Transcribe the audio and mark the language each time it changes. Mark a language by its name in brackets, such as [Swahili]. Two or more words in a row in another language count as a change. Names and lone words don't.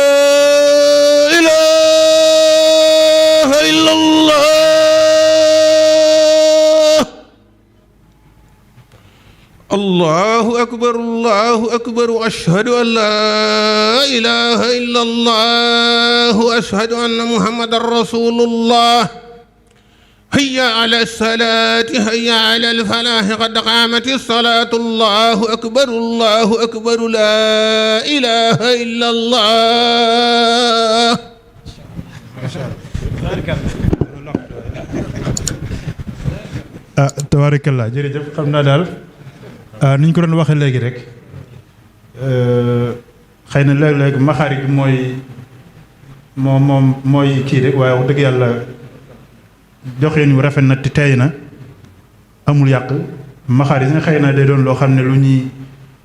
[Arabic] إله إلا الله الله أكبر وأشهد أن لا إله إلا الله وأشهد أن محمدا رسول الله حي على الصلاة حي على الفلاح قد قامت الصلاة الله أكبر لا إله إلا الله [Wolof] tabaarakallah jërëjëf xam naa daal ni ñu ko doon waxee léegi rek xëy na léeg-léeg maxaari bi mooy kii rek waaye wax dëgg yàlla joxeen wu rafet na te tey na amul yàq maxaari yi nga xëy na day doon loo xam ne lu ñuy